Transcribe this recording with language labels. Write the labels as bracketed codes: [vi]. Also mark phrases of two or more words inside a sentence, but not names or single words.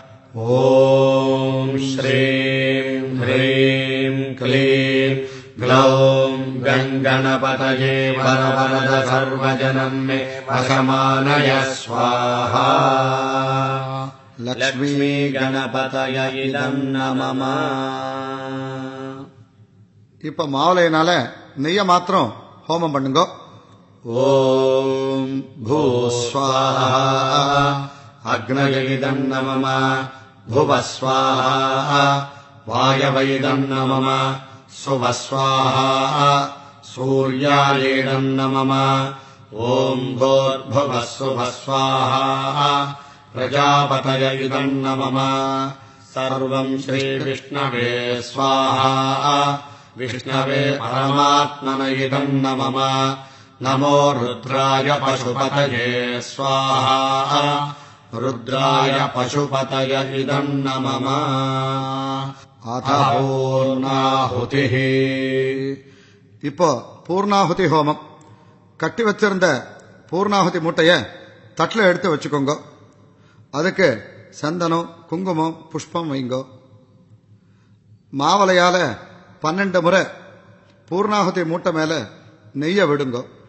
[sa] ॐ श्रीं ह्रीं क्लीं ग्लौं गणगणपतये वरवरद सर्वजनं मे वशमानय स्वाहा लक्ष्मी गणपतय इदं नमः [ta] இப்ப மாவுலையினால நெய்ய மாத்திரம் ஹோமம் பண்ணுங்க. [sa] ओम् भूस्स्वाहा अग्नयेदन्नमम भुवस्स्वाहा वायवेदन्नमम सुवस्वाहा सूर्यायेदम् नमः ॐ भूर्भुवः सुवः स्वाहा प्रजापतय इदम् नमः सर्वम् श्रीविष्णवे स्वाहा विष्णवे परमात्मन इदम् नमः नमो रुद्राय पशुपतये स्वाहा रुद्राय पशुपतय इदम् नमः अथ பூர்ணாஹுதிः [ta] இப்போ பூர்ணாಹುತಿ ஹோமம். கட்டி வச்சிருந்த பூர்ணாಹುತಿ மூட்டைய தட்டில் எடுத்து வச்சுக்கோங்க. அதுக்கு சந்தனம், குங்குமம், புஷ்பம் வைங்கோ. மாவலையால 12 முறை பூர்ணாಹುತಿ மூட்டை மேல நெய்ய விடுங்கோ.